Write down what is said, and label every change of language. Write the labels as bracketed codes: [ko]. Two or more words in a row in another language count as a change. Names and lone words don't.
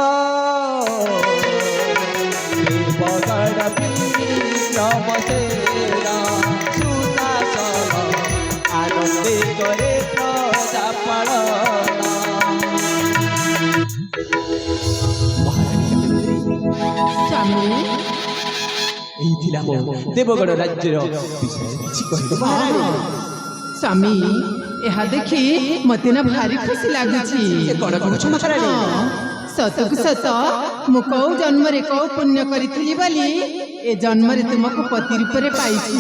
[or] ଦେବଗଣ ବିକ୍ରମ ସେନା ସୁଶାସନ ଆନନ୍ଦେ କରେ ପ୍ରଜା ପାଳନ। ସ୍ୱାମୀ ଏହି ଥିଲା ମୋ ଦେବଗଡ଼ ରାଜ୍ୟର ବିଷୟ କିଛି କହିବ ମହାରାଣୀ। ସ୍ୱାମୀ ଏହା ଦେଖି ମତେ ନା ଭାରି ଖୁସି ଲାଗୁଛି। ଏ କଣ କହୁଛ ମହାରାଣୀ? ସତକୁ ସତ ମୁଁ କୋଉ ଜନ୍ମରେ କୋଉ ପୁଣ୍ୟ କରିଥିଲି ବୋଲି ଏ ଜନ୍ମରେ ତୁମକୁ ପତି ରୂପରେ ପାଇଛି।